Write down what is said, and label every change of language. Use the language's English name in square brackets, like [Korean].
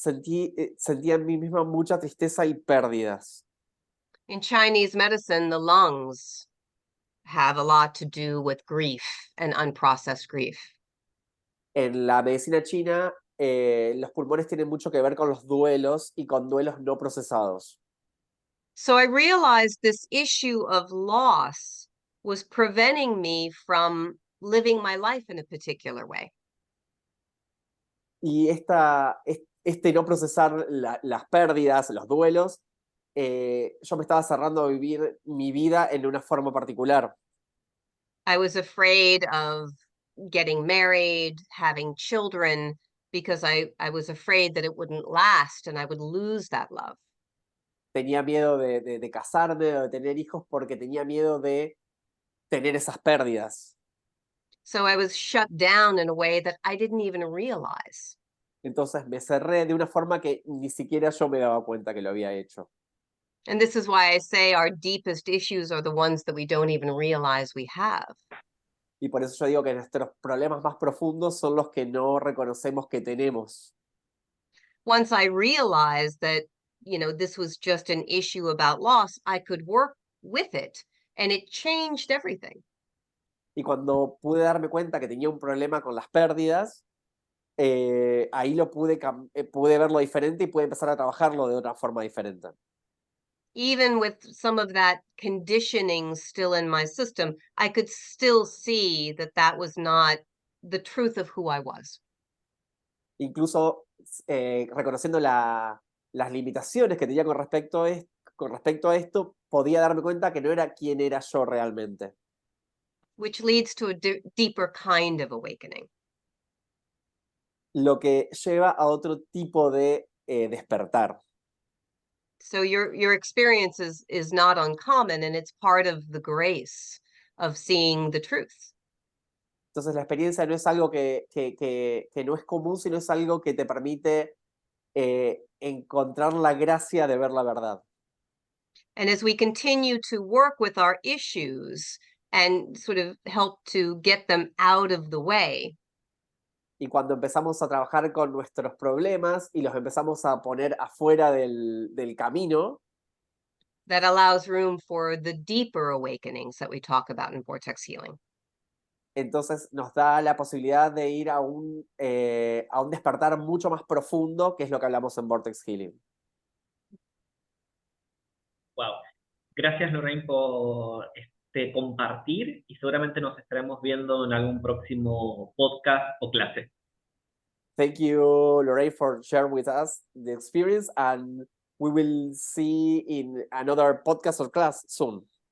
[Spanish] Sentía en mí misma mucha tristeza y pérdidas. [English] In Chinese medicine, the lungs have a lot to do with grief and unprocessed grief. [Spanish] En la medicina china, los pulmones tienen mucho que ver con los duelos y con duelos no procesados. [English] So I realized this issue of loss was preventing me from living my life in a particular way. [Spanish] Y este no procesar las pérdidas, los duelos, yo me estaba cerrando a vivir mi vida en una forma particular. [English] I was afraid of getting married, having children, because I was afraid that it wouldn't last and I would lose that love. [Spanish] Tenía miedo de casarme o de tener hijos porque tenía miedo de tener esas pérdidas. [English] So I was shut down in a way that I didn't even realize. [Spanish] Entonces me cerré de una forma que ni siquiera yo me daba cuenta que lo había hecho. [English] And this is why I say our deepest issues are the ones that we don't even realize we have. [Spanish] Y por eso yo digo que nuestros problemas más profundos son los que no reconocemos que tenemos. [English] Once I realized that, this was just an issue about loss, I could work with it, and it changed everything. [Spanish] Y cuando pude darme cuenta que tenía un problema con las pérdidas, ahí pude verlo diferente y pude empezar a trabajarlo de otra forma diferente. [English] Even with some of that conditioning still in my system, I could still see that that was not the truth of who I was. [Spanish] Incluso reconociendo las limitaciones que tenía con respecto a esto, podía darme cuenta que no era quien era yo realmente. [English] which leads to a deeper kind of awakening. [Spanish] Lo que lleva a otro tipo de despertar. [English] So your experience is not uncommon, and it's part of the grace of seeing the truth. [Spanish] Entonces la experiencia no es algo que no es común, sino es algo que te permite encontrar la gracia de ver la verdad. [English] And as we continue to work with our issues and sort of help to get them out of the way, [Spanish] y cuando empezamos a trabajar con nuestros problemas y los empezamos a poner afuera del camino, [English] that allows room for the deeper awakenings that we talk about in Vortex Healing. [Spanish] Entonces nos da la posibilidad de ir a un despertar mucho más profundo, que es lo que hablamos en Vortex Healing. [English] Wow. [Spanish] Gracias, Lorraine, por compartir, y seguramente nos estaremos viendo en algún próximo podcast o clase. [English] Thank you, Lorraine, for sharing with us the experience, and we will see in another podcast or class soon.